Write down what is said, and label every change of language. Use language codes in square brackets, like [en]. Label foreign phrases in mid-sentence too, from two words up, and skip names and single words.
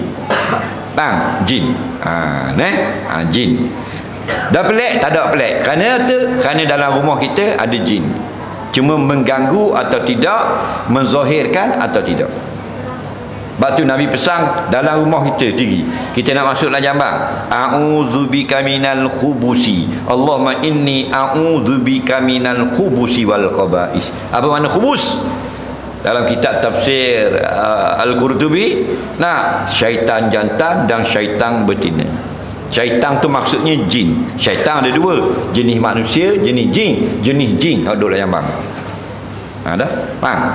[ms] Faham? Jin. Jin. Dah pelik? Tak ada pelik. Kerana dalam rumah kita ada jin. Cuma mengganggu atau tidak, menzahirkan atau tidak. Sebab tu Nabi pesan dalam rumah kita tinggi. Kita nak masuk dalam jambang. [ar] أعوذ بك من الخبث. اللهم إني أعوذ بك من الخبث والخبائث. [ms] Apa makna khubus? Dalam kitab tafsir Al-Qurtubi, syaitan jantan dan syaitan betina. Syaitan tu maksudnya jin. Syaitan ada 2, jenis manusia, jenis jin. Jenis jin ada dalam jambang. Dah faham?